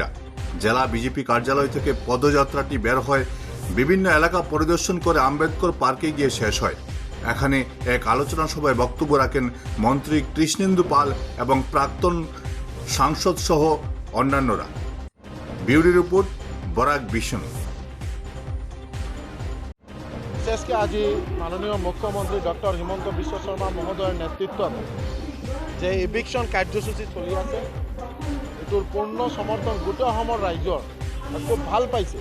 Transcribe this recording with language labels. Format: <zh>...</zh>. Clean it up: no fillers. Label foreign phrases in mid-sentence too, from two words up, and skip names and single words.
<bn>জেলা বিজেপি কার্যালয় থেকে পদযাত্রাটি বের হয়, বিভিন্ন এলাকা পরিদর্শন করে আম্বেদকর পার্কে গিয়ে শেষ হয়। এখানে এক আলোচনা সভায় বক্তব্য রাখেন মন্ত্রী কৃষ্ণেন্দু পাল এবং প্রাক্তন সাংসদ সহ অন্যান্যরা। ব্যুরো রিপোর্ট বরাক বিষ্ণু।</bn> <as>বিশেষকে আজি মাননীয় মুখ্যমন্ত্রী ডক্টর হিমন্ত বিশ্ব শর্মা মহোদয়ের নেতৃত্বত যে ইভিকশন কাৰ্যসূচী চলি আছে এটোৰ পূৰ্ণ সমৰ্থন গোটেই অসমৰ ৰাইজৰ খুব ভাল পাইছে।</as>